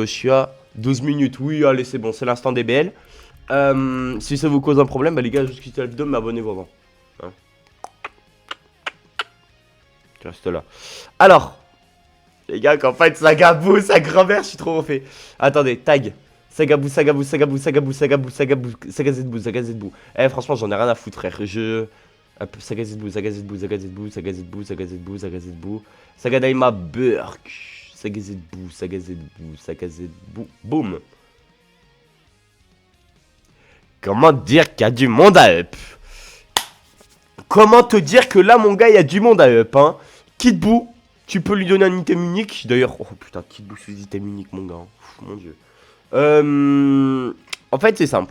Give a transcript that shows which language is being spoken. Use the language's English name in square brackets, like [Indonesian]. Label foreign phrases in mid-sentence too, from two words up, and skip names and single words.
[French] Je suis à 12 minutes. Oui, allez, c'est bon, c'est l'instant DBL. Si ça vous cause un problème, bah les gars, juste quittez la vidéo, mais abonnez-vous avant. Hein, tu restes là. Alors, les gars, qu'en fait, saga Buu, sa grand-mère, je suis trop refait. Attendez, tag. Saga Buu, saga Buu, saga Buu, saga Buu, saga Buu, saga Buu, saga Z-Buu, saga Z-Buu. Eh, franchement, j'en ai rien à foutre, frère. Saga Z-Buu, saga Z-Buu, saga Z-Buu, saga Z-Buu, saga Z-Buu, saga Z-Buu. Saga Daima Burk. Saga Z-Buu, saga Z-Buu, saga Z-Buu. Boum. Comment dire qu'il y a du monde à up? Comment te dire que là, mon gars, il y a du monde à up, hein? Kid Buu, tu peux lui donner un item unique. D'ailleurs, oh putain, Kid Buu sous item unique, mon gars. Pff, mon dieu. En fait, c'est simple.